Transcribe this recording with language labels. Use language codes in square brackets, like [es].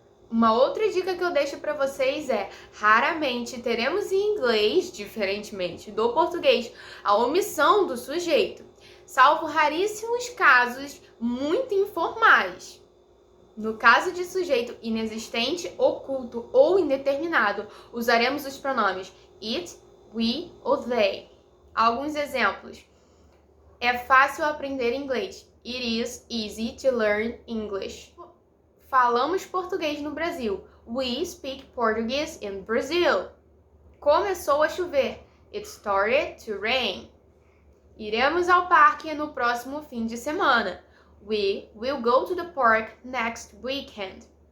[pt] Uma outra dica que eu deixo para vocês é: raramente teremos em inglês, diferentemente do português, a omissão do sujeito, salvo raríssimos casos muito informais. No caso de sujeito inexistente, oculto ou indeterminado, usaremos os pronomes it, we ou they. Alguns exemplos. É fácil aprender inglês. [en] It is easy to learn English. [pt] Falamos português no Brasil. [en] We speak Portuguese in Brazil. [pt] Começou a chover. [en] It started to rain. [pt] Iremos ao parque no próximo fim de semana. [en] We will go to the park next weekend.